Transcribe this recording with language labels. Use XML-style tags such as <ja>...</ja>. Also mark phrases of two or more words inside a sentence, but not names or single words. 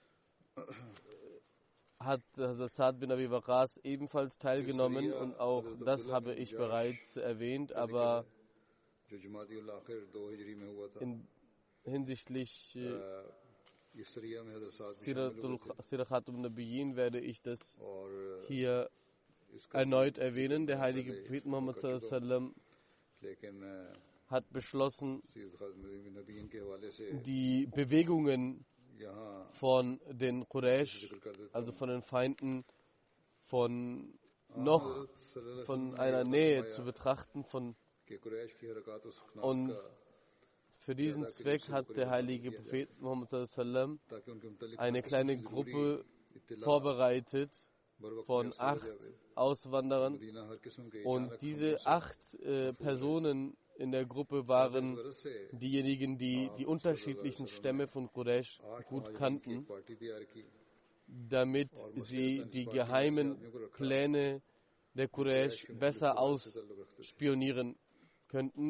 <de>hat Sa'd bin Abi Waqqas ebenfalls teilgenommen, und auch das habe ich bereits erwähnt, aber hinsichtlich Sirah Khatum Nabiyyin werde ich das hier erneut erwähnen. Der heilige Prophet Muhammad</de> <ar>صلى الله عليه وسلم</ar> <de>hat beschlossen, die Bewegungen von den Quraysh, also von den Feinden, von einer Nähe zu betrachten. Und für diesen Zweck hat der heilige Prophet Muhammad</de> <ar>صلى الله عليه</ar> <de>wasallam eine kleine Gruppe vorbereitet von 8 Auswanderern, und diese 8 Personen in der Gruppe waren diejenigen, die die unterschiedlichen Stämme von Quraysh gut kannten, damit sie die geheimen Pläne der Quraysh besser ausspionieren könnten.</de>